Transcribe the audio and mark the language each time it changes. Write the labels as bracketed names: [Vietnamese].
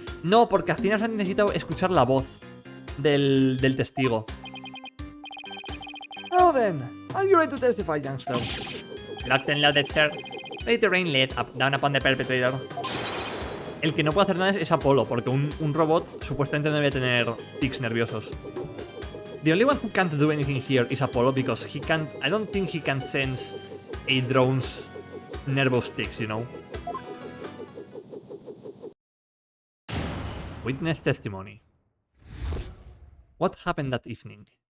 [Spanish] No, porque al final han necesitado escuchar la voz del testigo. [English] Now then, are you ready to testify, youngster? Locked and loaded, sir. Ready to rain lead down upon the perpetrator. [Spanish] El que no puede hacer nada es Apolo, porque un robot supuestamente no debe tener tics nerviosos. [English] The only one who can't do anything here is Apollo, because he can't. I don't think he can sense a drone's nervous tics, you know. Witness testimony. What happened that evening?